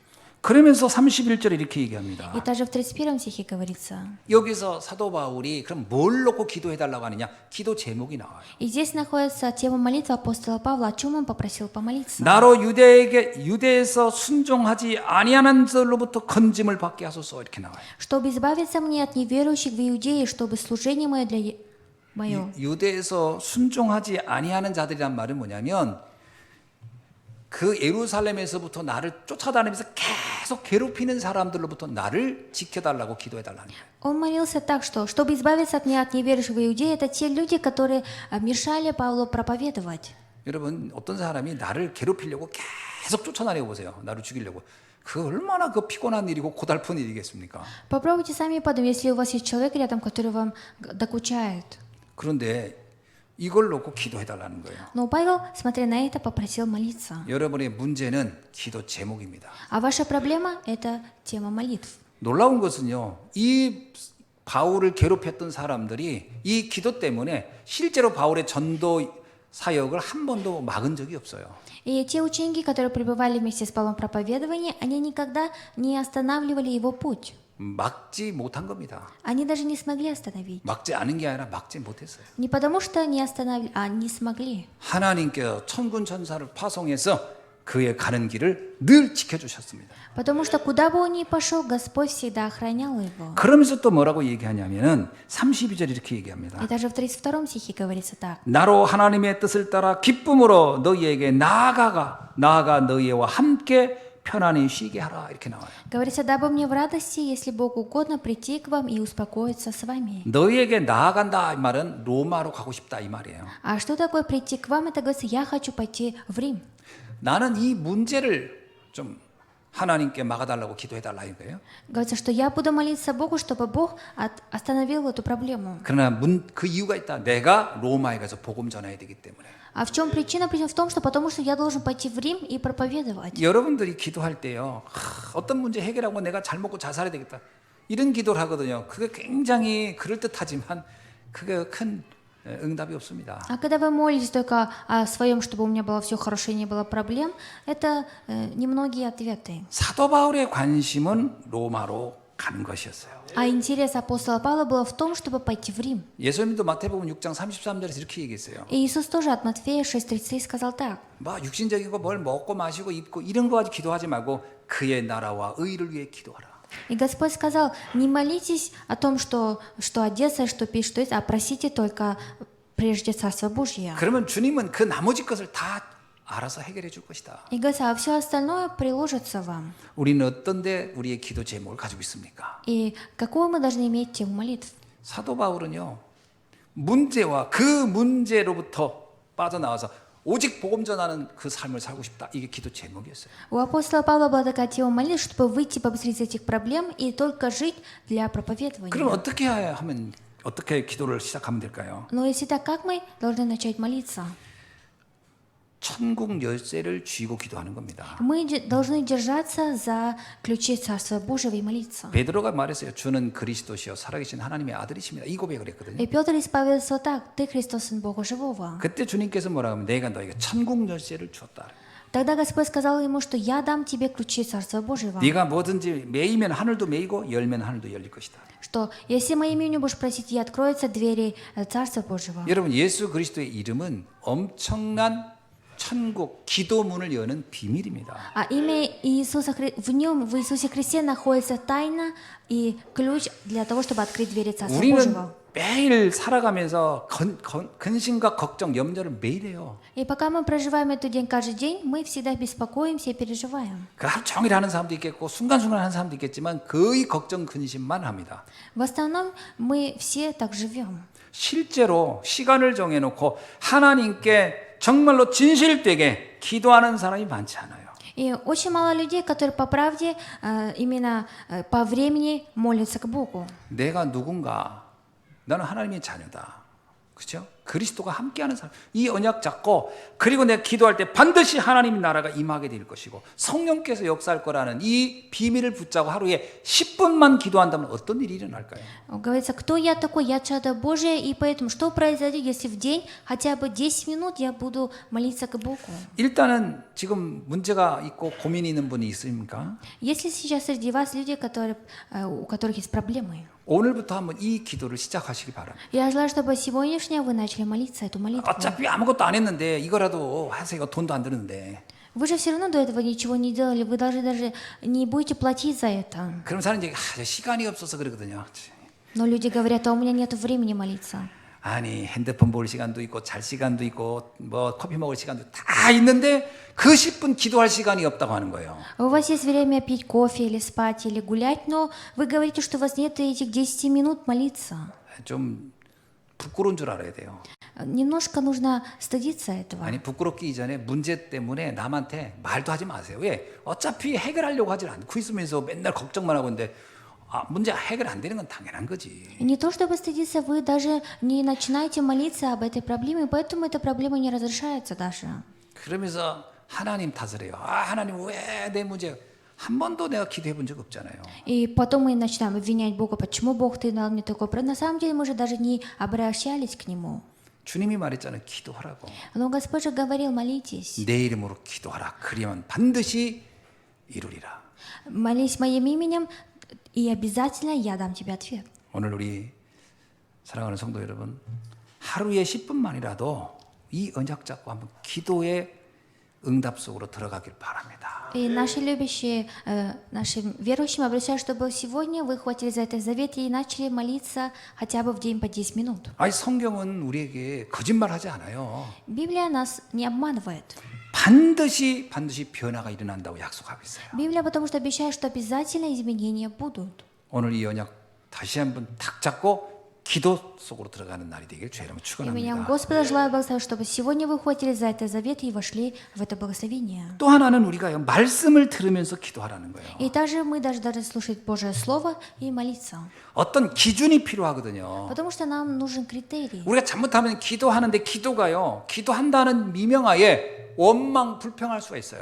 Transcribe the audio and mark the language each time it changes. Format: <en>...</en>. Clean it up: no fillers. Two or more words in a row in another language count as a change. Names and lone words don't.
<ko>그러면서 31절에 이렇게 얘기합니다.</ko> <ru>И также в 31 стихе говорится.</ru> <ko>여기서 사도 바울이 그럼 뭘 놓고 기도해달라고 하느냐? 기도 제목이 나와요.</ko> <ru>И здесь находится тема молитвы апостола Павла, о чем он попросил помолиться.</ru> <ko>나로 유대에서 순종하지 아니하는 자로부터 건짐을 받게 하소서 이렇게 나와요.</ko> <ru>Чтобы избавиться мне от неверующих в Иудее, чтобы служение мое для мое.</ru> <ko>유대에서 순종하지 아니하는 자들이란 말은 뭐냐면 그 예루살렘에서부터 나를 쫓아다니면서 계속 괴롭히는 사람들로부터 나를 지켜달라고 기도해달라는 거예요.</ko> <ru>Он молился так, что чтобы избавиться от меня, от неверующих в Иудее, это те люди, которые мешали Павлу проповедовать.</ru> <ko>여러분 어떤 사람이 나를 괴롭히려고 계속 쫓아다니고 보세요. 나를 죽이려고. 그 얼마나 그 피곤한 일이고 고달픈 일이겠습니까?</ko> <ru>Попробуйте сами подумать, если у вас есть человек рядом, который вам докучает.</ru> <ko>그런데 이걸 놓고 기도해달라는 거예요.</ko> <ru>Но Павел, смотря на это, попросил молиться.</ru> <ko>여러분의 문제는 기도 제목입니다.</ko> <ru>А ваша проблема – это тема молитв.</ru> <ko>놀라운 것은요. 이 바울을 괴롭혔던 사람들이 이 기도 때문에 실제로 바울의 전도 사역을 한 번도 막은 적이 없어요.</ko> <ru>И те ученики, которые пребывали вместе с Павлом в проповедовании, они никогда не останавливали его путь.</ru> <ko>막지 못한 겁니다.</ko> <ru>Они даже не смогли остановить.</ru> <ko>막지 않은 게 아니라 막지 못했어요.</ko> <ru>Не потому что не остановили, а не смогли.</ru> <ko>하나님께서 천군 천사를 파송해서 그의 가는 길을 늘 지켜주셨습니다.</ko> <ru>Потому что куда бы он ни пошел, Господь всегда охранял его.</ru> <ko>그러면서 또 뭐라고 얘기하냐면은 32절 이렇게 얘기합니다.</ko> <ru>И даже в 32 стихе говорится так.</ru> <ko>나로 하나님의 뜻을 따라 기쁨으로 너희에게 나아가 너희와 함께 편안히 쉬게 하라 이렇게 나와요.</ko> <ru>Говорится, дабы мне в радости, если Богу угодно, прийти к вам и успокоиться с вами.</ru> <ko>너희에게 나아간다 이 말은 로마로 가고 싶다 이 말이에요.</ko> <ru>А что такое прийти к вам? Это говорится, я хочу пойти в Рим.</ru> <ko>나는 이 문제를 좀 하나님께 막아달라고 기도해달라 이거예요.</ko> <ru>Говорится, что я буду молиться Богу, чтобы Бог остановил эту проблему.</ru> <ko>그러나 그 이유가 있다. 내가 로마에 가서 복음 전해야 되기 때문에.</ko> <ru>А в чем причина? Причина в том, что потому что я должен пойти в Рим и проповедовать.</ru> <ko>여러분들이 기도할 때요. 어떤 문제 해결하고 내가 잘 먹고 잘 살아야 되겠다. 이런 기도를 하거든요. 그게 굉장히 그럴듯하지만 그게 큰 응답이 없습니다.</ko> <ru>А когда вы молитесь только о своем, чтобы у меня было все хорошо и не было проблем, это немногие ответы.</ru> <ko>사도 바울의 관심은 로마로 가는 것이었어요.</ko> <ru>А интерес апостола Павла было в том, чтобы пойти в Рим.</ru> <ko>예수님도 마태복음 6장 33절에서 이렇게 얘기했어요.</ko> <ru>И Иисус тоже от Матфея 6:33 сказал так.</ru> <ko>육신적인 거 뭘 먹고 마시고 입고 이런 거 가지고 기도하지 말고 그의 나라와 의를 위해 기도하라.</ko> <ru>И Господь сказал, не молитесь о том, что одеться, что пить, что есть, а просите только прежде Царство Божье.</ru> <ko>그러면 주님은 그 나머지 것을 다 알아서 해결해 줄 것이다.</ko> <ru>И говорится, а все остальное приложится вам.</ru> <ko>우리는 어떤데 우리의 기도 제목을 가지고 있습니까?</ko> <ru>И какую мы должны иметь тему молитв?</ru> <ko>사도 바울은요. 문제와 그 문제로부터 빠져나와서 오직 복음 전하는 그 삶을 살고 싶다. 이게 기도 제목이었어요.</ko> <ru>У апостола Павла была такая тема молитв, чтобы выйти побыстрее из этих проблем и только жить для проповедования.</ru> <ko>그럼 어떻게 기도를 시작하면 될까요?</ko> <ru>Но если так, как мы должны начать молиться?</ru> <ko>천국 열쇠를 쥐고 기도하는 겁니다.</ko> <ru>Мы должны держаться за ключи Царства Божьего и молиться.</ru> <ko>베드로가 말했어요. 주는 그리스도시요 살아계신 하나님의 아들이십니다. 이 고백을 했거든요.</ko> <ru>И Петр исповедовался так: Ты Христос, Сын Бога Живого.</ru> <ko>그때 주님께서 뭐라고 하면 내가 너에게 천국 열쇠를 주었다.</ko> <ru>Тогда Господь сказал ему, что я дам тебе ключи Царства Божьего.</ru> <ko>네가 뭐든지 매이면 하늘도 매이고 열면 하늘도 열릴 것이다.</ko> <ru>Что если моим именем будешь просить, и откроются двери Царства Божьего.</ru> <ko>여러분 예수 그리스도의 이름은 엄청난 천국 기도문을 여는 비밀입니다.</ko> <ru>А имя Иисуса, в нем, в Иисусе Христе находится тайна и ключ для того, чтобы открыть двери Царства</ru> <ko>우리는</ko> <ru>Божьего.</ru> <ko>매일 살아가면서 근심과 걱정, 염려를 매일 해요.</ko> <ru>И пока мы проживаем этот день каждый день, мы всегда беспокоимся и переживаем.</ru> <ko>그 하루 종일 하는 사람도 있겠고 순간순간 하는 사람도 있겠지만 거의 걱정, 근심만 합니다.</ko> <ru>В основном мы все так живем.</ru> <ko>실제로 시간을 정해놓고 하나님께 정말로 진실되게 기도하는 사람이 많지 않아요.</ko> <ru>И очень мало людей, которые по правде, именно по времени молятся к Богу.</ru> <ko>내가 누군가, 나는 하나님의 자녀다. 그렇죠? 그리스도가 함께하는 사람, 이 언약 잡고 그리고 내가 기도할 때 반드시 하나님의 나라가 임하게 될 것이고 성령께서 역사할 거라는 이 비밀을 붙잡고 하루에 10분만 기도한다면 어떤 일이 일어날까요?</ko> <ru>Говорится, кто я такой? Я чадо Божие, и поэтому что произойдет, если в день хотя бы 10 минут я буду молиться к Богу?</ru> <ko>일단은 지금 문제가 있고 고민이 있는 분이 있습니까?</ko> <ru>Если сейчас среди вас люди, у которых есть проблемы,</ru> <ko>오늘부터 한번 이 기도를 시작하시기 바랍니다.</ko> <ru>я желаю, чтобы сегодняшнего вы начали молиться эту молитву.</ru> <ko>어차피 아무것도 안 했는데 이거라도 하세요. 돈도 안 드는데.</ko> <ru>Вы же все равно до этого ничего не делали, вы даже не будете платить за это.</ru> <ko>그럼 사람이 이제 시간이 없어서 그러거든요.</ko> <ru>Но люди говорят, а у меня нет времени молиться.</ru> <ko>아니 핸드폰 볼 시간도 있고 잘 시간도 있고 뭐 커피 먹을 시간도 다 있는데 그 10분 기도할 시간이 없다고 하는 거예요.</ko> <ru>У вас есть время пить кофе или спать или гулять, но вы говорите, что у вас нет этих 10 минут молиться.</ru> <ko>좀 부끄러운 줄 알아야 돼요.</ko> <ru>Немножко нужно стыдиться этого.</ru> <ko>아니 부끄럽기 이전에 문제 때문에 남한테 말도 하지 마세요. 왜? 어차피 해결하려고 하질 않고 있으면서 맨날 걱정만 하고 있는데 문제 해결 안 되는 건 당연한 거지.</ko> <ru>Не то чтобы стыдиться, вы даже не начинаете молиться об этой проблеме, поэтому эта проблема не разрешается даже.</ru> <ko>그러면서 하나님 탓을 해요. 하나님 왜 내 문제 한 번도 내가 기도해 본 적 없잖아요.</ko> <ru>И потом мы начинаем обвинять Бога, почему Бог ты дал мне такое. На самом деле мы же даже не обращались к Нему.</ru> <ko>주님이 말했잖아요. 기도하라고.</ko> <ru>Но Господь же говорил, молитесь.</ru> <ko>내 이름으로 기도하라. 그러면 반드시 이루리라.</ko> <ru>Молись моим именем, и обязательно я дам тебе ответ.</ru> <ko>오늘 우리 사랑하는 성도 여러분, 하루에 10분만이라도 이 언약 잡고 한번 기도의 응답 속으로 들어가길 바랍니다.</ko> <ru>И наши любящие, нашим верующим обращаю, чтобы сегодня вы хватили за это завет и начали молиться хотя бы в день по 10 минут.</ru> <ko>아니 성경은 우리에게 거짓말하지 않아요.</ko> <ru>Библия нас не обманывает.</ru> <ko>반드시 변화가 일어난다고 약속하고 있어요.</ko> <ru>Библия потому что обещает, что обязательно изменения будут.</ru> <ko>오늘 이 언약 다시 한번 탁 잡고 기도 속으로 들어가는 날이 되길 주의 이름으로</ko> <ru>Именем</ru> <ko>축원합니다.</ko> <ru>Господа желаю благословить, чтобы сегодня вы хватили за это завет и вошли в это благословение.</ru> <ko>또 하나는 우리가 말씀을 들으면서 기도하라는 거예요.</ko> <ru>И также мы должны слушать Божье Слово и молиться.</ru> <ko>어떤 기준이 필요하거든요.</ko> <ru>Потому что нам нужен критерий.</ru> <ko>우리가 잘못하면 기도하는데 기도가요. 기도한다는 미명하에 원망 불평할 수가 있어요.</ko>